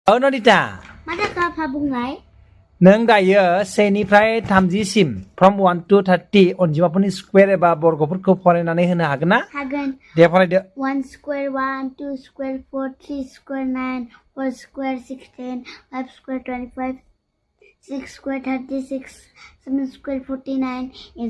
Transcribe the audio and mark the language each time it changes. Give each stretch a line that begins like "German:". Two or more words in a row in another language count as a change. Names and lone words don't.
Bodo: नदिता माथाखा फा बुंनाय नों दायो 1 निफ्राय 30 सिम
English: from 1 to 30
Bodo: अनजिमाफोरनि स्क्वेर एबा बर्गफोरखौ फरायनानै होनो हागोन ना? हागोन। दे फरायदो।
English: 1 square 1 2 square 4 3 square 9 4 square 16 5 square 25 6 square 36 7 square 49 8